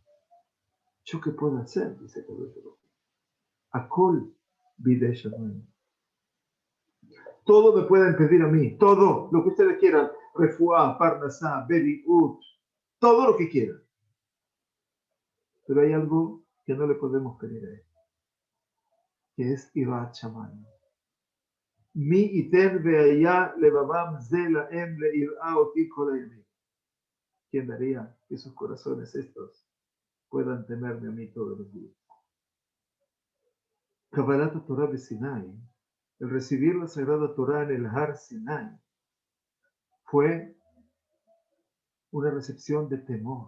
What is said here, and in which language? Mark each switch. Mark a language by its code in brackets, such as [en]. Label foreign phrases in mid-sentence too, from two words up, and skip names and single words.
[es] ¿Yo qué puedo hacer? Dice [he] קדוש ברוך הוא. הכל בידי שמים. [es] Todo me pueden pedir a mí, todo lo que ustedes quieran, [he] רפואה, פרנסה, בריאות, [es] todo lo que quieran. Pero hay algo que no le podemos pedir a él, que es [he] יראת שמים. מי יתן והיה לבבם זה להם ליראה אתי כל הימים. [es] ¿Quién daría que sus corazones estos puedan temerme a mí todos los días? [he] קבלת תורה [es] de Sinai, el recibir la Sagrada Torah en el [he] הר סיני, [es] fue una recepción de temor.